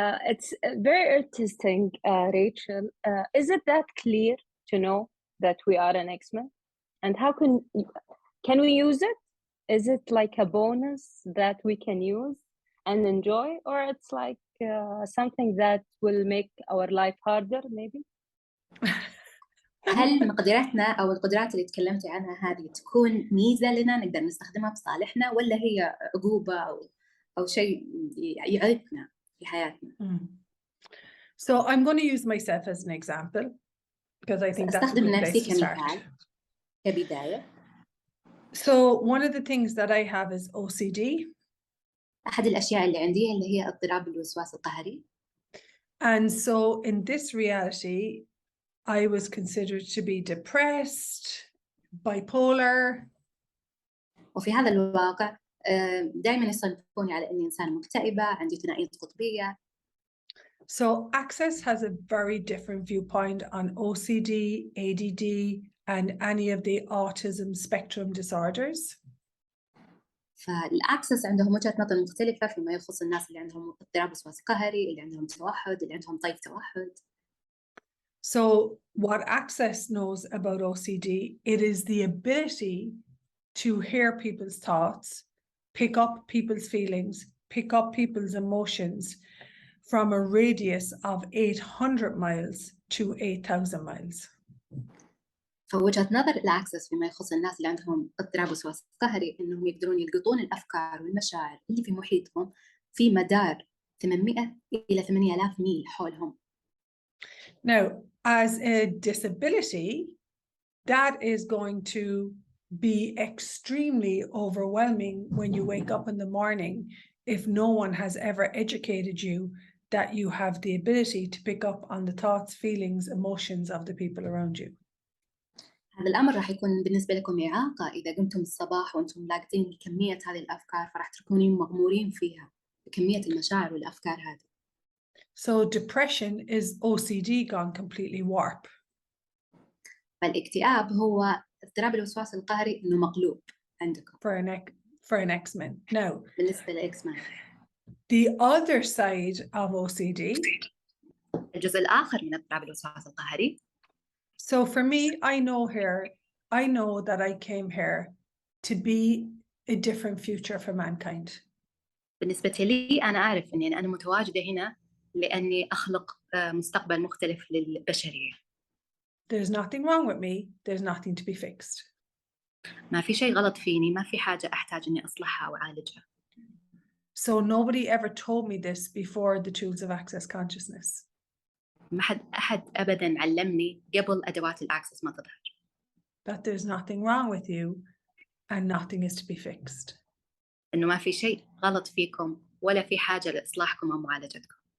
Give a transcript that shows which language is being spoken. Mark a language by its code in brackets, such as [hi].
[en] It's very interesting, Rachel. Is it that clear to know that we are an Xmen? And how can we use it? Is it like a bonus that we can use and enjoy, or it's like something that will make our life harder, maybe? [ar] هل مقدرتنا أو القدرات اللي تكلمتي عنها هذه تكون ميزة لنا نقدر نستخدمها بصالحنا، ولا هي عقوبة أو شيء يعيقنا في حياتنا؟ [en] So I'm going to use myself as an example because I think that's a good place to start. [ar] كبداية. [en] So one of the things that I have is OCD. [ar] أحد الأشياء اللي عندي اللي هي اضطراب الوسواس القهري. [en] And so in this reality, I was considered to be depressed, bipolar. [ar] وفي هذا الواقع دائما يصنفوني على إني إنسانة مكتئبة، عندي ثنائية قطبية. [en] So Access has a very different viewpoint on OCD, ADD, and any of the autism spectrum disorders. [ar] فالأكسس عندهم وجهة نظر مختلفة فيما يخص الناس اللي عندهم اضطراب وسواس قهري، اللي عندهم توحد، اللي عندهم طيف توحد. [en] So what Access knows about OCD, it is the ability to hear people's thoughts, pick up people's feelings, pick up people's emotions from a radius of 800 miles to 8,000 miles. [ar] فوجهة نظر الأكسس فيما يخص الناس اللي عندهم اضطراب وسواس قهري إنهم يقدرون يلقطون الأفكار والمشاعر اللي في محيطهم في مدار 800 إلى 8000 ميل حولهم. [en] Now, as a disability, that is going to be extremely overwhelming when you wake up in the morning if no one has ever educated you that you have the ability to pick up on the thoughts, feelings, emotions of the people around you. [ar] هذا الأمر راح يكون بالنسبة لكم إعاقة إذا قمتم الصباح وأنتم لاقطين كمية هذه الأفكار، فراح تكونين مغمورين فيها بكمية المشاعر والأفكار هذه. [en] So depression is OCD gone completely warp. [ar] فالاكتئاب هو اضطراب الوسواس القهري إنه مقلوب عندكم. [en] For an Xmen. Now, [ar] بالنسبة لإكسمان. [en] the other side of OCD. [ar] الجزء الآخر من اضطراب الوسواس القهري. [en] So for me, I know that I came here to be a different future for mankind. [ar] بالنسبة لي أنا أعرف إني أنا متواجدة هنا لأني أخلق مستقبل مختلف للبشرية. [en] There's nothing wrong with me. There's nothing to be fixed. [ar] ما في شيء غلط فيني، ما في حاجة أحتاج إني أصلحها أو أعالجها. [en] So nobody ever told me this before the tools of access consciousness. [ar] ما أحد أبداً علمني قبل أدوات الأكسس ما تظهر. [en] That there's nothing wrong with you and nothing is to be fixed. [ar] إنه ما في شيء غلط فيكم ولا في حاجة لإصلاحكم أو معالجتكم.